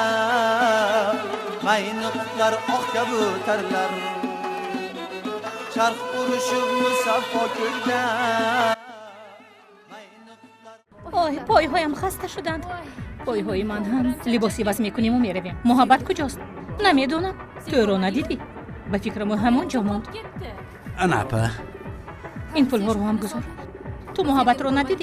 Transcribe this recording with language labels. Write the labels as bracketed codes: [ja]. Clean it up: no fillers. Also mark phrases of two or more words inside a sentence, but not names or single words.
[uz] Mayni qutlar oq kabi tarlar Charx urishib musaffo ko'kda [fa] آی پایهایم خسته شدند. پایهای من هم. لباسی بس میکنیم و میرویم. محبت کجاست؟ نمیدونم. تو رو ندیدی؟ به فکرم همونجا موند. اناپا این پول ها رو هم گذار. تو محبت رو ندیدی؟